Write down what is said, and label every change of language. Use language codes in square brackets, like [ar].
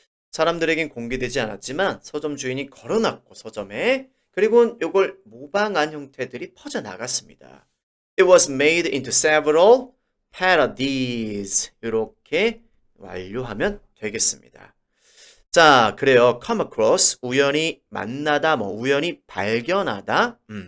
[ko] 사람들에겐 공개되지 않았지만 서점 주인이 걸어놨고 서점에 그리고 이걸 모방한 형태들이 퍼져나갔습니다. [en] It was made into several parodies. [ko] 이렇게 완료하면 되겠습니다. 자, 그래요. come across, 우연히 만나다, 뭐 우연히 발견하다.